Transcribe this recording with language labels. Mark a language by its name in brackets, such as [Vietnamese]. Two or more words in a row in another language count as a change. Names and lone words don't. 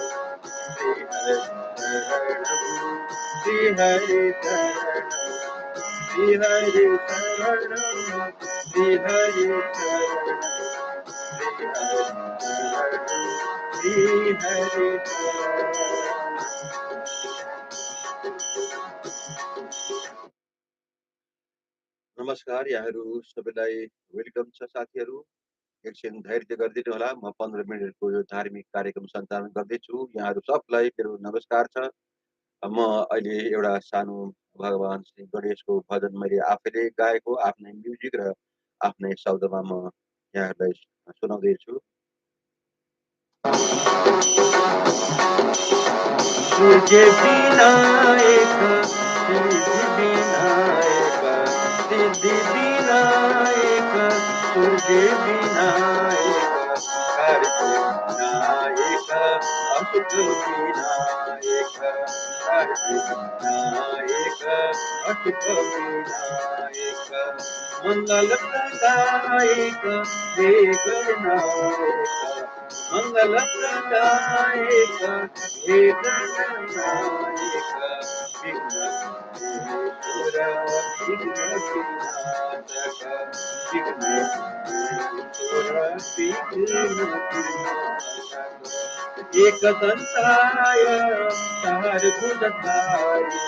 [Sanskrit] श्री हरि शरणं श्री हरि शरणं श्री हरि शरणं श्री हरि शरणं। [Nepali] नमस्कार यहाँहरू सबैलाई वेलकम छ साथीहरू एकछिन धैर्य गरिदिनु होला म 15 मिनेटको यो धार्मिक कार्यक्रम सञ्चालन गर्दैछु यहाँहरू सबलाई मेरो नमस्कार छ म अहिले एउटा सानो भगवान श्री गणेशको भजन मैले आफैले गाएको आफ्नै म्युजिक र आफ्नै शब्दमा म यहाँहरूलाई सुनाउँदैछु [Sanskrit] सूर्य विनायक सिद्धि विनायक सिद्धि विनायक सूर्य विनायक कार्तिक विनायक अशुभ विनायक कार्तिक विनायक अशुभ विनायक मंगल प्रदायक हे गणनायक मंगल प्रदायक हे गणनायक विघ्नेश्वर विघ्नविनाशक विघ्नेश्वर विघ्नविनाशक एकदन्ताय चारुभुजधाय